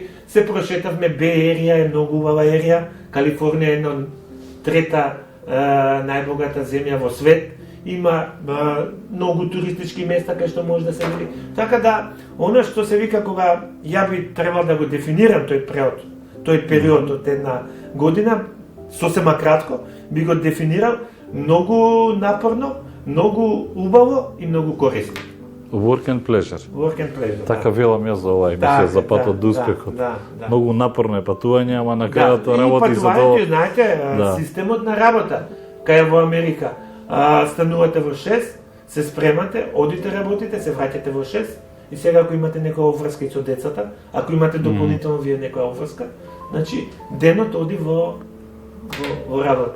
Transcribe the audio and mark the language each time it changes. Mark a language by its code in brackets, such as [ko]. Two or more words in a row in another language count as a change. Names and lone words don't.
[mk] Се прошетавме, Бей ерија е многу убава ерија, Калифорнија е една трета најбогата земја во свет, има многу туристички места кај што може да се види. Така да, она што се вика кога ја би требал да го дефинирам тој период од една година, сосема кратко, би го дефинирал многу напорно, многу убаво и многу корисно. [en] Work and pleasure. Work and pleasure. [mk] Така велам јас за оваа емисија, за патот до успехот. Многу напорно е патување, ама на крајот работи за тоа. И патувањето, знаете, системот на работа, кај во Америка, станувате во 6, се спремате, одите работите, се враќате во 6, и сега ако имате некоја обврска и со децата, ако имате дополнително вие некоја обврска, значи денот оди во работа.